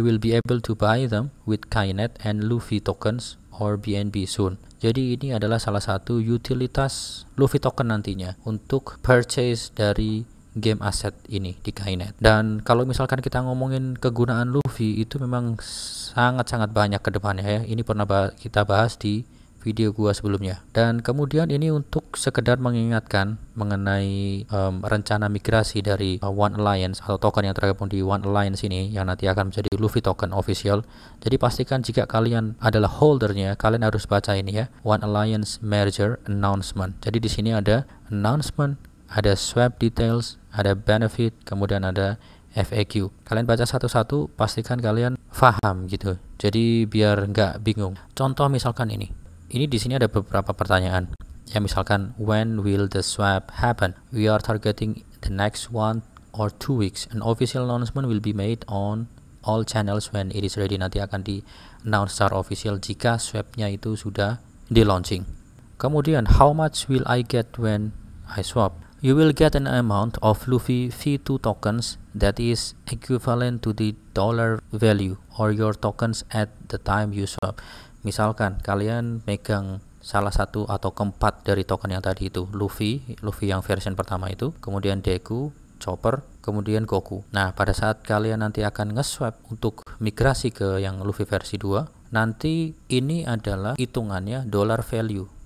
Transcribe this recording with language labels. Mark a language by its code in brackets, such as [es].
[en] You will be able to buy them with Kainet and Luffy tokens or BNB soon. [id] Jadi ini adalah salah satu utilitas Luffy token nantinya untuk purchase dari game asset ini di Kainet. Dan kalau misalkan kita ngomongin kegunaan Luffy, itu memang sangat-sangat banyak ke depannya ya. Ini pernah kita bahas di video gua sebelumnya. Dan kemudian ini untuk sekedar mengingatkan mengenai rencana migrasi dari One Alliance atau token yang tergabung di One Alliance ini yang nanti akan menjadi Luffy token official. Jadi pastikan jika kalian adalah holdernya, kalian harus baca ini ya, One Alliance merger announcement. Jadi di sini ada announcement, ada swap details, ada benefit, kemudian ada FAQ. Kalian baca satu-satu, pastikan kalian paham gitu. Jadi biar nggak bingung. Contoh misalkan ini di sini ada beberapa pertanyaan. Ya misalkan, [en] when will the swap happen? We are targeting the next 1 or 2 weeks. An official announcement will be made on all channels when it is ready. [id] Nanti akan di announce secara official jika swapnya itu sudah di launching. Kemudian, [en] how much will I get when I swap? You will get an amount of Luffy V2 tokens that is equivalent to the dollar value or your tokens at the time you swap. [id] Misalkan kalian megang salah satu atau keempat dari token yang tadi itu, Luffy yang version pertama itu, kemudian Deku, Chopper, kemudian Goku. Nah, pada saat kalian nanti akan nge-swap untuk migrasi ke yang Luffy versi 2, nanti ini adalah hitungannya dollar value.